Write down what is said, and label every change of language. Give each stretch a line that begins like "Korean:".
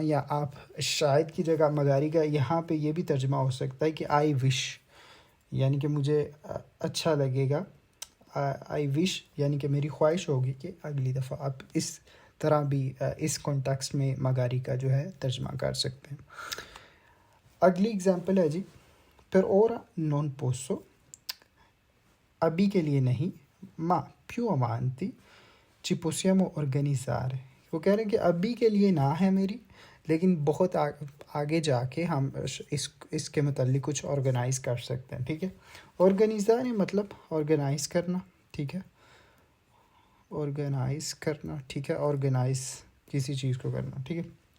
Hindi: या आप शायद की जगह मगारी का यहाँ पे ये भी तर्जमा हो सकता है कि आई विश, यानी कि मुझे अच्छा लगेगा। आई विश यानी कि मेरी ख्वाहिश होगी कि अगली दफ़ा। आप इस तरह भी इस कॉन्टेक्स्ट में मगारी का जो है तर्जमा कर सकते हैं। अगली एग्जांपल है जी,
Italian: per ora non posso,
Hindi: अभी के लिए नहीं,
Italian: ma più avanti ci possiamo organizzare।
Hindi: वो कह रहे हैं कि अभी के लिए ना है मेरी, लेकिन बहुत आगे जाके हम इसके मतलब कुछ ऑर्गेनाइज़ कर सकते हैं, ठीक है। ऑर्गेनाइज़र मतलब ऑर्गेनाइज़ करना, ठीक है, ऑर्गेनाइज़ करना, ठीक है, ऑर्गेनाइज़ किसी चीज़ को करना, ठीक है।